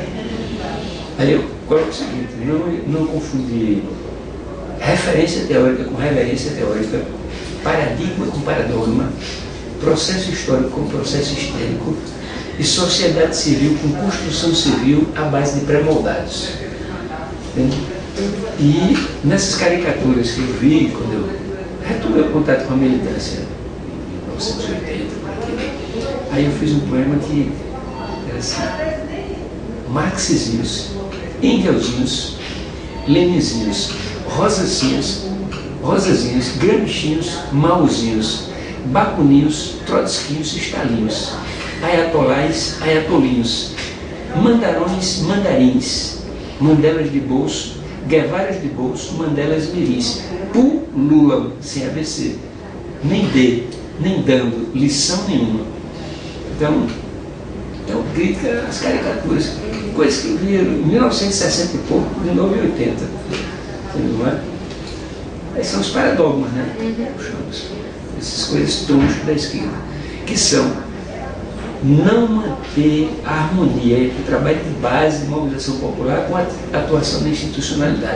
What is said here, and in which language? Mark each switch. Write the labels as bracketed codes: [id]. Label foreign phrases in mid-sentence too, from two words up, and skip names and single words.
[pt] Aí eu coloco o seguinte, não confundir referência teórica com reverência teórica, paradigma com paradogma, processo histórico com processo histérico e sociedade civil com construção civil à base de pré-moldados. E nessas caricaturas que eu vi, quando eu retomei o contato com a militância em 1980, aí eu fiz um poema que era assim: marxizinhos, engelzinhos, leninzinhos, rosazinhos, gramscinhos, mauzinhos, bakuninhos, trotskins, estalinhos, ayatolais, ayatolinhos, mandarões, mandarins, mandelas de bolso, guevaras de bolso, mandelas mirins, pululam sem ABC, nem dando lição nenhuma. Então, crítica às caricaturas, coisas que eu vi em 1960 e pouco, de novo em 80. Não é? Esses são os paradogmas, né? Essas coisas tronchas da esquerda, que são não manter a harmonia entre o trabalho de base de mobilização popular com a atuação da institucionalidade.